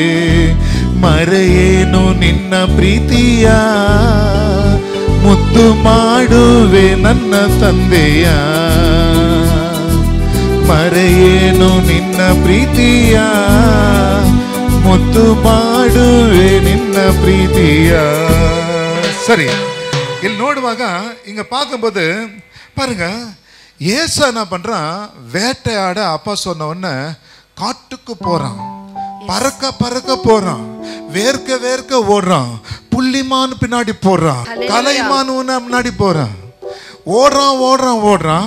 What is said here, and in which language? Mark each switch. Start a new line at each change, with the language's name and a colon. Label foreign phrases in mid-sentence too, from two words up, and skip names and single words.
Kannada: ಮರೆಯೇನು ನಿನ್ನ ಪ್ರೀತಿಯ, ಮುದ್ದು ಮಾಡುವೆ ನನ್ನ ತಂದೆಯ. ಮರೆಯೇನು ನಿನ್ನ ಪ್ರೀತಿಯ, ಮುದ್ದು ಮಾಡುವೆ ನಿನ್ನ ಪ್ರೀತಿಯ.
Tamil: சரி,
Kannada: ಇಲ್ಲಿ ನೋಡುವಾಗ
Tamil: இங்க பார்க்கும்போது பாருங்க, ஏசா என்ன பண்றான், வேட்டையாட அப்பா சொன்ன உடனே காட்டுக்கு போறான், பறக்க பறக்க போறான், வேர்க்க வேர்க்க ஓடுறான், புள்ளிமான் பின்னாடி போறான், கலைமான் முன்னாடி போறான், ஓடுறான் ஓடுறான் ஓடுறான்.